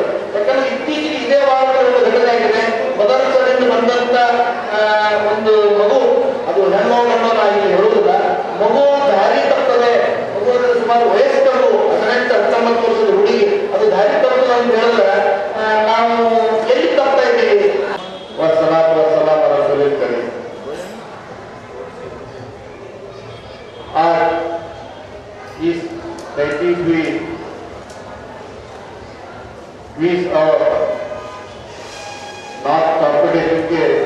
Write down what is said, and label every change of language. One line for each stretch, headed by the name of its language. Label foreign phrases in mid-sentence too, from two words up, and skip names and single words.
Kannada: ಯಾಕಂದ್ರೆ ಇತ್ತೀಚೆಗೆ ಇದೇ ವಾರದ ಒಂದು ಘಟನೆ ಆಗಿದೆ. ಮದರಸಾದಿಂದ ಬಂದಂತ ಒಂದು ಮಗು, ಅದು ಹೆಣ್ಣೋ ಗಂಡೋ ಇಲ್ಲಿ ಹೇಳುವುದಿಲ್ಲ, ಮಗು ದಾರಿ ತಪ್ಪದೆ, ಮಗು ಸುಮಾರು ವಯಸ್ಕರು 18-19 ವರ್ಷದ ಹುಡುಗಿ, ಅದು ದಾರಿ ತಪ್ಪದು ಅಂತ ಹೇಳಿದ್ರೆ ನಾವು ಎಲ್ಲಿ ತಪ್ತಾ ಇದ್ದೀವಿ.
Arabic: والصلاة والسلام على رسوله الكريم.
Hindi: आज इस 33वीं क्विज और
English: north competition
Hindi: के